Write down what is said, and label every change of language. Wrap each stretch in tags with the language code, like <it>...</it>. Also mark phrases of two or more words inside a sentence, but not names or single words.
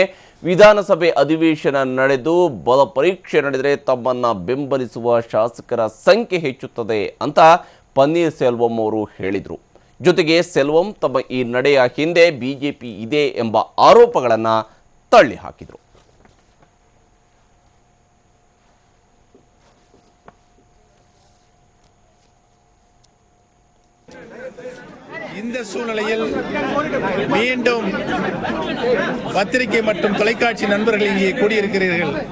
<kn>ವಿಧಾನಸಭೆ ಅಧಿವೇಶನ ನಡೆದು ಬಲ ಪರೀಕ್ಷೆ ನಡೆದರೆ ತಮ್ಮನ್ನು ಬೆಂಬಲಿಸುವ ಶಾಸಕರ ಸಂಖ್ಯೆ ಹೆಚ್ಚುತ್ತದೆ ಅಂತ ಪನ್ನೀರ್ ಸೆಲ್ವಂ ಅವರು ಹೇಳಿದರು. ಜೊತೆಗೆ ಸೆಲ್ವಂ ತಮ್ಮ ಈ ನಡೆಯ ಹಿಂದೆ ಬಿಜೆಪಿ ಇದೆ ಎಂಬ ಆರೋಪಗಳನ್ನು ತಳ್ಳಿ ಹಾಕಿದರು.</kn> <ta>இந்த சூழ்நிலையில் மீண்டும் பத்திரிகை மற்றும் தொலைக்காட்சி நண்பர்கள் இங்கே கூடியிருக்கிறீர்கள்.</ta>